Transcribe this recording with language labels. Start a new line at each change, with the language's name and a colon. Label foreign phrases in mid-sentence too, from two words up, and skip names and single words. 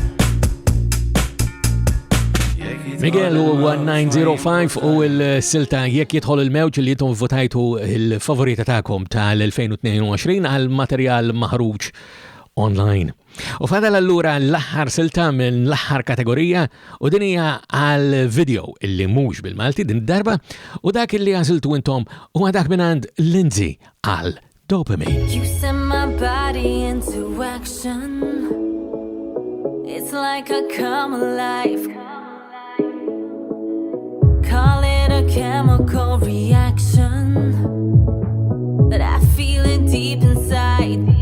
Maltese: Miguel u 1905 u l-silta jekk jidħol il-mewġ li jintom votajtu il-favorita ta'kom tal-2022 għal materjal maħruġ online. U fadal allura l-aħħar silta minn l-aħħar kategorija u din hija għal video illi mhux bil-Malti din darba u dak illi għażiltu intom u dak minn għand Lindsay għal Dopamine.
English: You send my body into action. It's like I come alive. Call it a chemical reaction, but I feel it deep inside.